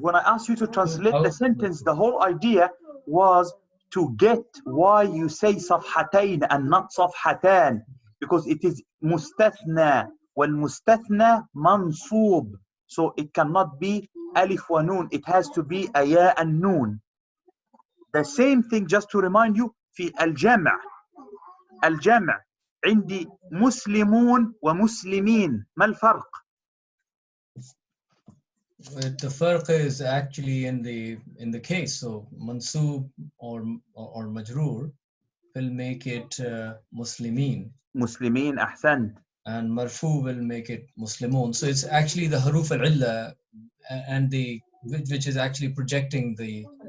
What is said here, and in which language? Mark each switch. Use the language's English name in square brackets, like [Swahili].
[English] when I asked you to translate the sentence, the whole idea was to get why you say صفحتين and not صفحتان, because it is [Arabic] مستثنى والمستثنى منصوب. [English] So it cannot be alif wa noon. It has to be a ya and noon. The same thing, just to remind you, [Arabic] في الجمع. الجمع عندي مسلمون ومسلمين. ما الفرق؟ [English] The farq is actually in the case. So mansub or majroor will make it muslimin. [Arabic] مسلمين أحسنت. [English] And marfu will make it muslimun. So it's actually the haruf al-illa and which is actually projecting the